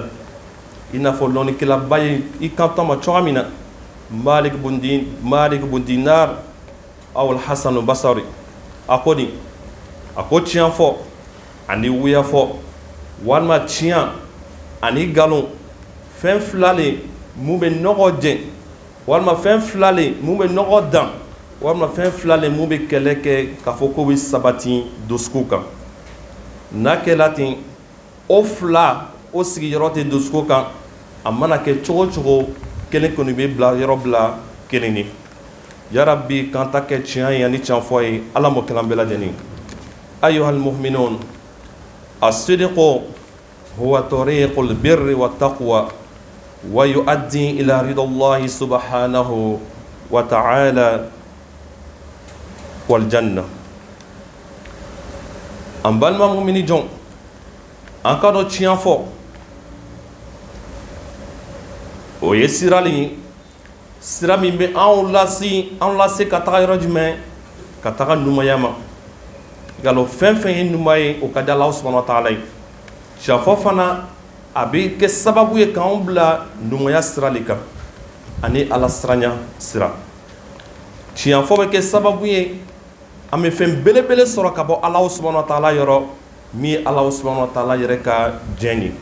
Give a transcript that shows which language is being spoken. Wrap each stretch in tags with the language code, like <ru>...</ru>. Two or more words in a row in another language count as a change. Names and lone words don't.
<bm>I n'a fɔ lɔnnikɛlaba ye i kanto ma cogoya min na Malik bun Dinar aw Hasan Basri a ko di a ko tiɲɛ fɔ ani wuya fɔ walima tiɲɛ ani nkalon fɛn fila le mun bɛ ɲɔgɔn jɛn walima fɛn fila le mun bɛ ɲɔgɔn dan walima fɛn fila le mun bɛ kɛlɛ kɛ k'a fɔ k'o bɛ sabati dusukun kan. N'a kɛla ten o fila o sigiyɔrɔ tɛ dusukun kan a mana kɛ cogo cogo kelen kɔni bɛ bila yɔrɔ bila kelen de. Yarabi k'an ta kɛ tiɲɛ ye ani tiɲɛ fɔ ye Ala m'o kɛ an bɛɛ lajɛlen.</bm> <ar>أيها المؤمنون الصدق هو طريق البر والتقوى ويؤدي إلى رضا الله سبحانه وتعالى والجنة.</ar> <bm>An balima mumini jɔn an ka dɔn tiɲɛ fɔ o ye sira le ye sira min bɛ anw lase ka taga yɔrɔ jumɛn ka taga ɲumanya ma nka fɛn fɛn ye ɲuman ye o ka di Ala</bm> <ar>سبحانه وتعالى</ar> <bm>ye tiɲɛ fɔ fana a bɛ kɛ sababu ye k'anw bila ɲumanya sira le kan ani Ala siranya sira tiɲɛ fɔ bɛ kɛ sababu ye an bɛ fɛn belebele sɔrɔ ka bɔ</bm> <ar>الله سبحانه وتعالى</ar> <bm>yɔrɔ min ye</bm> <ar>الله سبحانه وتعالى</ar> <bm>yɛrɛ ka diɲɛ ye.</bm>